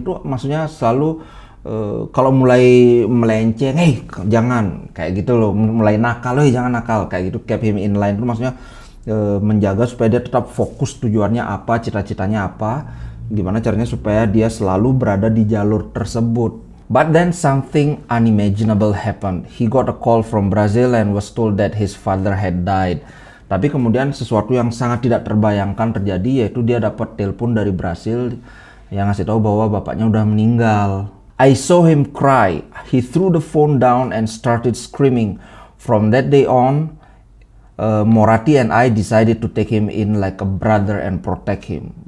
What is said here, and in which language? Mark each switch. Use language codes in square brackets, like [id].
[id] Itu maksudnya selalu kalau mulai melenceng, jangan kayak gitu loh, mulai nakal, jangan nakal kayak gitu, [en] kept him in line [id] itu maksudnya menjaga supaya dia tetap fokus tujuannya apa, cita-citanya apa, gimana caranya supaya dia selalu berada di jalur tersebut. [en] But then something unimaginable happened. He got a call from Brazil and was told that his father had died. [id] Tapi kemudian sesuatu yang sangat tidak terbayangkan terjadi, yaitu dia dapat telepon dari Brasil yang ngasih tahu bahwa bapaknya udah meninggal. [en] I saw him cry. He threw the phone down and started screaming. From that day on, Moratti and I decided to take him in like a brother and protect him.